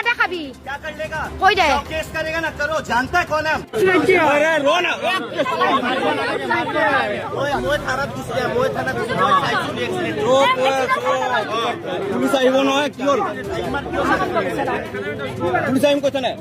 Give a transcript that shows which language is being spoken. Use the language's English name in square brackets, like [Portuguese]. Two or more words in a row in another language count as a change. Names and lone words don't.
[Hindi] अभी क्या कर लेगा? हो जाए केस करेगा ना, करो। जानता है कौन है? [Assamese] পুলিচ আহিব নহয়, কি হ'ল? পুলিচ আহিম কৈছে নে?